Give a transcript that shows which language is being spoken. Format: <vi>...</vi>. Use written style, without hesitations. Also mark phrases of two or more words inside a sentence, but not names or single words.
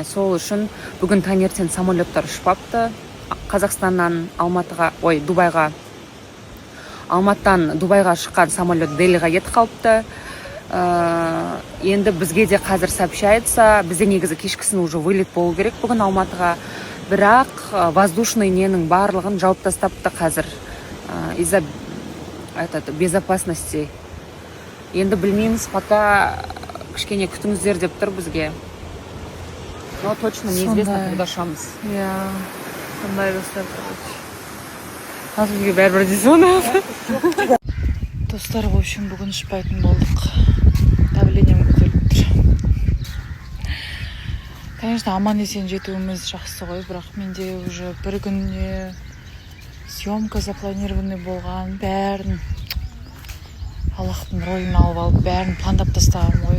<kk>Сол үшін бүгін таңертең самолеттар ұшпапты. Қазақстаннан Дубайға, Алматыдан Дубайға шыққан самолет Делиға кетіп қалыпты. Енді бізге де қазір сообщается, бізде негізі кешкісін</kk> <ru>уже вылет</ru> <kk>болу керек бүгін Алматыға. Бірақ воздушный ненің барлығын жауып тастапты қазір.</kk> <ru>Из-за безопасности.</ru> <kk>Енді білмейміз, пока кішкене күтіңіздер деп тұр бізге.</kk> <ru>Но точно неизвестно, когда ұшамыз.</ru> <kk>Қандай достар, Назгүлге бәрібір дейсің. Достар,</kk> <ru>в общем,</ru> <kk>бүгін ұшпайтын болдық. Давлением көтеріліп тұр. Конечно, аман есен жетуіміз жақсы ғой, бірақ менде уже бір күнде</kk> <ru>съемка запланированный</ru> <kk>болған, бәрін Аллахтың ролін алып алып, бәрін пландап тастағым ғой.</kk>